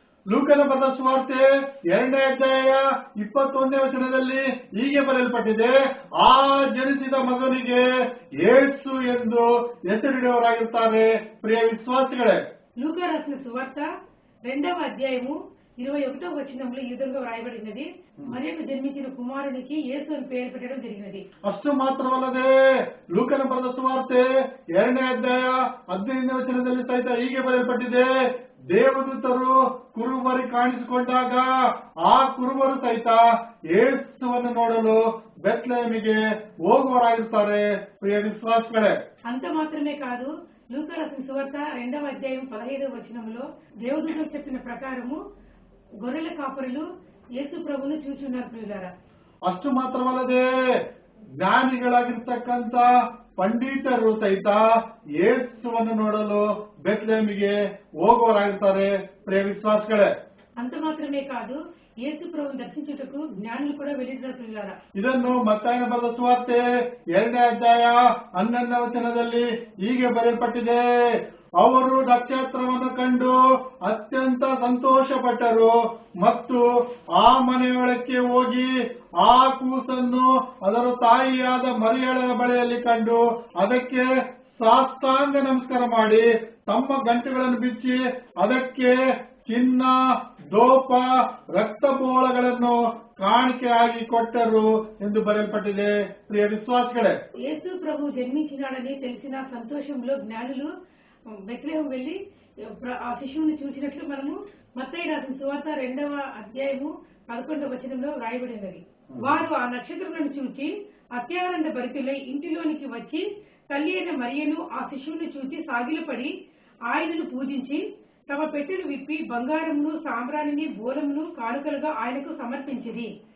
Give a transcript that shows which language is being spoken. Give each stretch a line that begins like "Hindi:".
Kannada: ಲೂಕನ ಬರೆದ ಸುವಾರ್ತೆ 2ನೇ ಅಧ್ಯಾಯ 21ನೇ ವಚನದಲ್ಲಿ ಹೀಗೆ ಬರೆಯಲ್ಪಟ್ಟಿದೆ, ಆ ಜನಿಸಿದ ಮಗನಿಗೆ ಯೇಸು ಎಂದು ಹೆಸರಿಡುವವರಾಗಿರುತ್ತಾರೆ. ಪ್ರಿಯ ವಿಶ್ವಾಸಿಗಳೇ,
Telugu: లూకా రాసిన సువార్త 2వ అధ్యాయము 21వ వచనంలో ఈ విధంగా వ్రాయబడినది, మరియకు జన్మించిన కుమారునికి యేసు అని పేరు పెట్టడం జరిగినది.
Kannada: ಅಷ್ಟು ಮಾತ್ರವಲ್ಲದೆ ಲೂಕನ ಬರೆದ ಸುವಾರ್ತೆ 2ನೇ ಅಧ್ಯಾಯ 15ನೇ ವಚನದಲ್ಲಿ ಸಹಿತ ಹೀಗೆ ಬರೆಯಲ್ಪಟ್ಟಿದೆ, ದೇವದೂತರು ಕುರುಬರಿ ಕಾಣಿಸಿಕೊಂಡಾಗ ಆ ಕುರುಬರು ಸಹಿತ ಯೇಸುವನ್ನು ನೋಡಲು ಬೆತ್ಲೆಹೇಮಿಗೆ ಹೋಗುವವರಾಗಿರುತ್ತಾರೆ. ಪ್ರಿಯ ವಿಶ್ವಾಸಗಳೇ,
Telugu: అంత మాత్రమే కాదు, లూకా రాసిన సువార్త 2వ అధ్యాయం 15వ వచనంలో దేవదూతలు చెప్పిన ప్రకారము గొర్రెల కాపరులు యేసు ప్రభువును చూస్తున్నారు ప్రియులారా.
Kannada: ಅಷ್ಟು ಮಾತ್ರವಲ್ಲದೆ ಜ್ಞಾನಿಗಳಾಗಿರ್ತಕ್ಕಂಥ ಪಂಡಿತರು ಸಹಿತ ಯೇಸುವನ್ನು ನೋಡಲು ಬೆತ್ಲೆಹೇಮಿಗೆ ಹೋಗುವವರಾಗಿರ್ತಾರೆ. ಪ್ರಿಯ ವಿಶ್ವಾಸಗಳೇ,
Telugu: అంత మాత్రమే కాదు, యేసు ప్రభువును దర్శించుటకు జ్ఞానులు కూడా వెళ్ళిದ್ದಾರೆ ప్రియులారా.
Kannada: ಇದನ್ನು ಮತ್ತಾಯನ ಬರೆದ ಸುವಾರ್ತೆ 2ನೇ ಅಧ್ಯಾಯ 11ನೇ ವಚನದಲ್ಲಿ ಹೀಗೆ ಬರೆಯಲ್ಪಟ್ಟಿದೆ, ಅವರು ನಕ್ಷತ್ರವನ್ನು ಕಂಡು ಅತ್ಯಂತ ಸಂತೋಷಪಟ್ಟರು ಮತ್ತು ಆ ಮನೆಯೊಳಕ್ಕೆ ಹೋಗಿ ಆ ಕೂಸನ್ನು ಅದರ ತಾಯಿಯಾದ ಮರಿಯಳ ಬಳಿಯಲ್ಲಿ ಕಂಡು ಅದಕ್ಕೆ ಸಾಷ್ಟಾಂಗ ನಮಸ್ಕಾರ ಮಾಡಿ ತಮ್ಮ ಗಂಟುಗಳನ್ನು ಬಿಚ್ಚಿ ಅದಕ್ಕೆ ಚಿನ್ನ, ದೋಪ, ರಕ್ತಬೋಳಗಳನ್ನು ಕಾಣಿಕೆಯಾಗಿ ಕೊಟ್ಟರು ಎಂದು ಬರೆಯಲ್ಪಟ್ಟಿದೆ. ಪ್ರಿಯ ವಿಶ್ವಾಸಗಳೇ,
Telugu: యేసు ప్రభు జన్మించినాడని తెలిసిన సంతోషంలో జ్ఞానులు బెత్లెహేం వెళ్లి ఆ శిశువుని చూసినట్లు మనము మత్తయి రాసిన సువార్త 2వ అధ్యాయము 11వ వచనంలో రాయబడినది. వారు ఆ నక్షత్రములను చూచి అత్యానంద భరితులై ఇంటిలోనికి వచ్చి తల్లి అయిన మరియను ఆ శిశువును చూచి సాగిలపడి ఆయనను పూజించి తమ పెట్టెలు విప్పి బంగారమును, సాంబ్రాణిని, బోలమును కానుకలుగా ఆయనకు సమర్పించిరి.